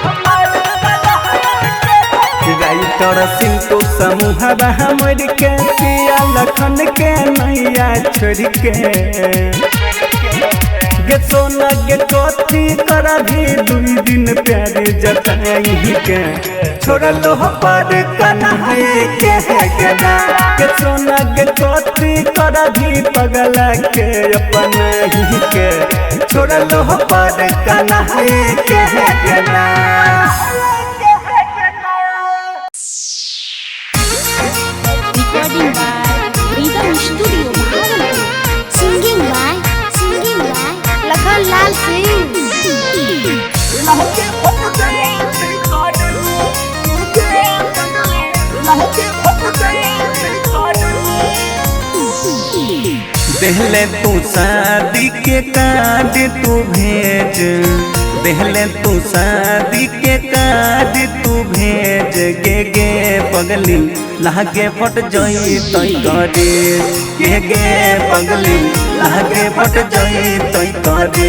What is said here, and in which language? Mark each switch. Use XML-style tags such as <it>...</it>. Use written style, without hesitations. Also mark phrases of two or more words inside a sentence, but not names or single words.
<anp>राइटर सिंटू समूह हमर के पिया लखन के नैया छोड़ के गे सोना गे कथी कर भी 2 दिन प्यार जताई के छोड़ लो पर कन्हैया के ना के सोना गे कथी कर भी पगला के अपना ही के छोड़ लो पर कन्हैया के ना।</anp> <en>Recording by रिदम स्टूडियो भागलपुर। Singing by लखन लाल सिंह।</en> <anp>देहले तू शादी के कार्ड तू भेज देहले तू शादी के कार्ड तू भेज गे पगली लागे फट जई तई करे गे पगली लागे फट जई तई करे।</anp>